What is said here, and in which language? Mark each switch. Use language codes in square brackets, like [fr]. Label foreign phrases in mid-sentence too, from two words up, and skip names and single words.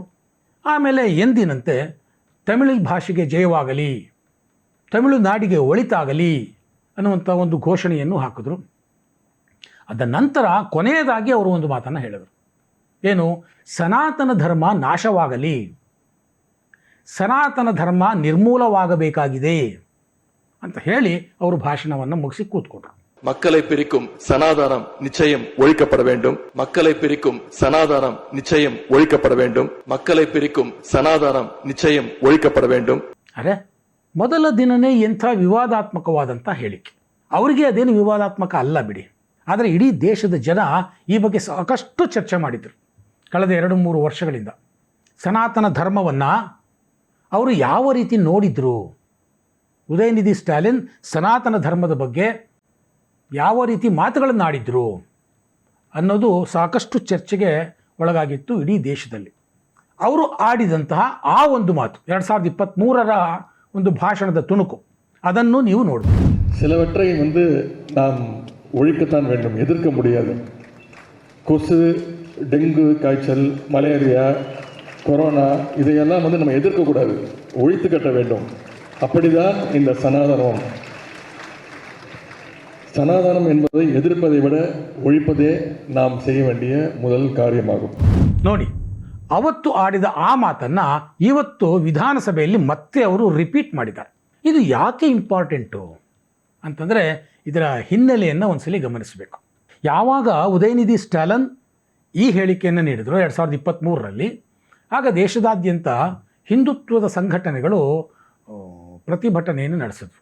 [kn] ಆಮೇಲೆ ಎಂದಿನಂತೆ ತಮಿಳು ಭಾಷೆಗೆ ಜಯವಾಗಲಿ, ತಮಿಳುನಾಡಿಗೆ ಒಳಿತಾಗಲಿ ಅನ್ನುವಂಥ ಒಂದು ಘೋಷಣೆಯನ್ನು ಹಾಕಿದ್ರು. ಅದ ನಂತರ ಕೊನೆಯದಾಗಿ ಅವರು ಒಂದು ಮಾತನ್ನು ಹೇಳಿದರು. ಏನು? ಸನಾತನ ಧರ್ಮ ನಾಶವಾಗಲಿ, ಸನಾತನ ಧರ್ಮ ನಿರ್ಮೂಲವಾಗಬೇಕಾಗಿದೆ ಅಂತ ಹೇಳಿ ಅವರು ಭಾಷಣವನ್ನು ಮುಗಿಸಿ ಕೂತ್ಕೊಂಡ್ರು. [ta] மக்களை பிரிக்கும் சனாதானம் நிச்சயம் ஒழிக்கப்பட வேண்டும். மக்களை பிரிக்கும் சனாதானம் நிச்சயம் ஒழிக்கப்பட வேண்டும். மக்களை பிரிக்கும் சனாதானம் நிச்சயம் ஒழிக்கப்பட வேண்டும். [kn] ಅರೆ, ಮೊದಲ ದಿನನೇ ಎಂಥ ವಿವಾದಾತ್ಮಕವಾದಂಥ ಹೇಳಿಕೆ. ಅವರಿಗೆ ಅದೇನು ವಿವಾದಾತ್ಮಕ ಅಲ್ಲ ಬಿಡಿ, ಆದರೆ ಇಡೀ ದೇಶದ ಜನ ಈ ಬಗ್ಗೆ ಸಾಕಷ್ಟು ಚರ್ಚೆ ಮಾಡಿದರು ಕಳೆದ 2-3 ವರ್ಷಗಳಿಂದ. ಸನಾತನ ಧರ್ಮವನ್ನು ಅವರು ಯಾವ ರೀತಿ ನೋಡಿದರು, ಉದಯನಿಧಿ ಸ್ಟಾಲಿನ್ ಸನಾತನ ಧರ್ಮದ ಬಗ್ಗೆ ಯಾವ ರೀತಿ ಮಾತುಗಳನ್ನು ಆಡಿದ್ರು ಅನ್ನೋದು ಸಾಕಷ್ಟು ಚರ್ಚೆಗೆ ಒಳಗಾಗಿತ್ತು ಇಡೀ ದೇಶದಲ್ಲಿ. ಅವರು ಆಡಿದಂತಹ ಆ ಒಂದು ಮಾತು 2023ರ ಒಂದು ಭಾಷಣದ ತುಣುಕು, ಅದನ್ನು ನೀವು ನೋಡಬೇಕು. [ta] சிலவற்றை நாம் ஒழிக்கத்தான் வேண்டும், எதிர்க்க முடியாது. கொசு, டெங்கு காய்ச்சல், மலேரியா, கொரோனா இதையெல்லாம் நம்ம எதிர்க்கக்கூடாது, ஒழித்து கட்ட வேண்டும். அப்படிதான் இந்த சனாதனம் என்பதை எதிர்ப்பதை விட ஒழிப்பதே நாம் செய்ய வேண்டிய முதல் ಕಾರ್ಯமாகும். [kn] ನೋಡಿ, ಅವತ್ತು ಆಡಿದ ಆ ಮಾತನ್ನು ಇವತ್ತು ವಿಧಾನಸಭೆಯಲ್ಲಿ ಮತ್ತೆ ಅವರು ರಿಪೀಟ್ ಮಾಡಿದ್ದಾರೆ. ಇದು ಯಾಕೆ ಇಂಪಾರ್ಟೆಂಟು ಅಂತಂದರೆ ಇದರ ಹಿನ್ನೆಲೆಯನ್ನು ಒಂದ್ಸಲಿ ಗಮನಿಸಬೇಕು. ಯಾವಾಗ ಉದಯನಿಧಿ ಸ್ಟಾಲಿನ್ ಈ ಹೇಳಿಕೆಯನ್ನು ನೀಡಿದರು 2023ರಲ್ಲಿ, ಆಗ ದೇಶದಾದ್ಯಂತ ಹಿಂದುತ್ವದ ಸಂಘಟನೆಗಳು ಪ್ರತಿಭಟನೆಯನ್ನು ನಡೆಸಿದ್ರು.